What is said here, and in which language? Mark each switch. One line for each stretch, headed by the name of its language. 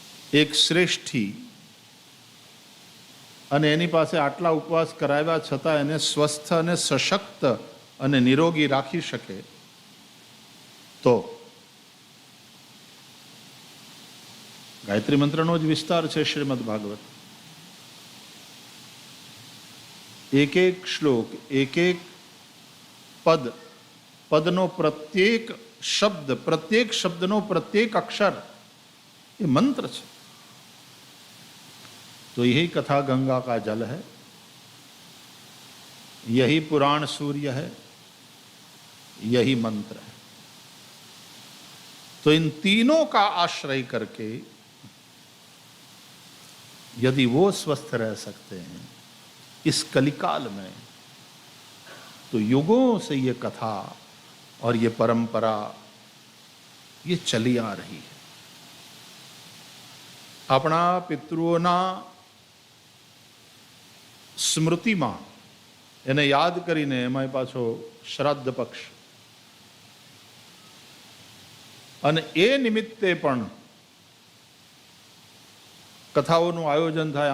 Gujarati: એક શ્રેષ્ઠી, અને એની પાસે આટલા ઉપવાસ કરાવ્યા છતાં એને સ્વસ્થ અને સશક્ત અને નિરોગી રાખી શકે, તો ગાયત્રી મંત્રનો જ વિસ્તાર છે શ્રીમદ ભાગવત. એક એક શ્લોક, એક એક પદ, પદનો પ્રત્યેક શબ્દનો પ્રત્યેક અક્ષર એ મંત્ર છે.
Hindi: तो यही कथा गंगा का जल है, यही पुराण सूर्य है, यही मंत्र है. तो इन तीनों का आश्रय करके यदि वो स्वस्थ रह सकते हैं इस कलिकाल में, तो युगों से ये कथा और ये परंपरा ये चली आ रही है.
Gujarati: अपना पितृओना સ્મૃતિમાં એને યાદ કરીને, એમાં પાછો શ્રાદ્ધ પક્ષ, અને એ નિમિત્તે પણ કથાઓનું આયોજન થાય.